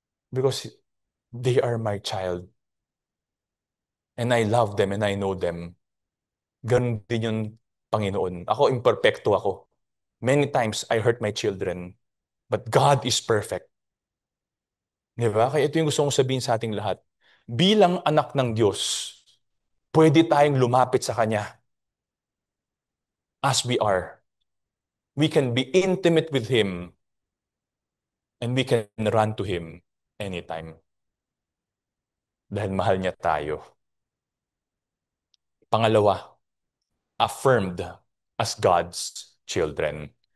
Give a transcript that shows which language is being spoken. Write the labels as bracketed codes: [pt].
[en] Because they are my child. And I love them and I know them. [tl] Ganun din yung Panginoon. Ako, imperfecto ako. [en] Many times, I hurt my children. But God is perfect. [tl] Di ba? Kaya ito yung gusto kong sabihin sa ating lahat. Bilang anak ng Diyos, pwede tayong lumapit sa Kanya [en] as we are. We can be intimate with Him and we can run to Him anytime. [tl] Dahil mahal niya tayo. [en] Pangalawa, affirmed as God's children.